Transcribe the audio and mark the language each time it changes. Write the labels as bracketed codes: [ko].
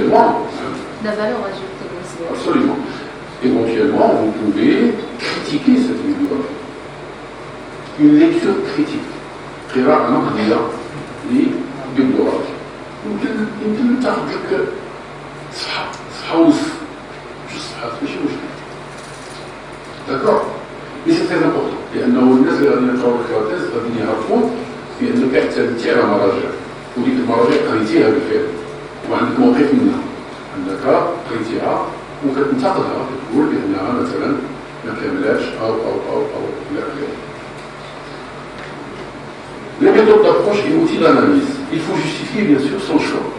[fr] La valeur ajoutée aussi. Absolument. Éventuellement, vous pouvez critiquer cette bibliographie. Une lecture critique. [ar] قراءة نقدية للبيبليوغرافيا. يمكن تاخذ لك صفحة ونص، 2 صفحات ماشي مشكل. [fr] D'accord? Mais c'est très important. [ar] لأنه الناس اللي غادي يقراو الكراتيز غادي يعرفوا بأنك اعتمدتي على مراجع، وديك المراجع قريتيها بالفعل، وعندك موقف منها. عندك قريتيها وكتنتقدها كتقول بأنها مثلا ما كاملاش أو إلى آخره. [fr] Les méthodes d'approche et outils d'analyse. Il faut justifier bien sûr son choix.